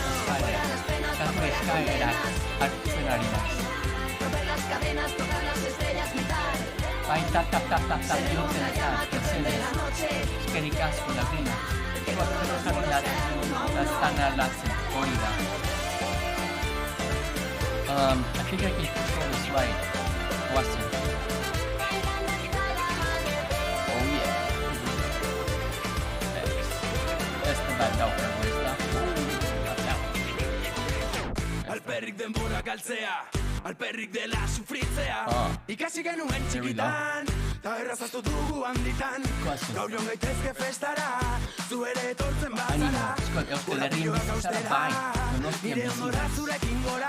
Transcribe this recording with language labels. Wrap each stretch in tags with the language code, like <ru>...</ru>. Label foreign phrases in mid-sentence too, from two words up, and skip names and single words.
<eu>Kantu eskaerak hartzen ari naiz. Bai, tap, bihurtzen eta eskerrik asko da grina. Jarri gaztana latzen, hori da.</eu> <en>I think I can control this right. Watson. Oh yeah. That's the bad dog,</en> <eu>Alperrik denbora galtzea, alperrik dela sufritzea, ikasi genuen txikitan, ta errazaztu dugu handitan, gaur joan gaitezke festara, zu ere etortzen bazara, korapioak austera, nire ondora zurekin gora,</eu>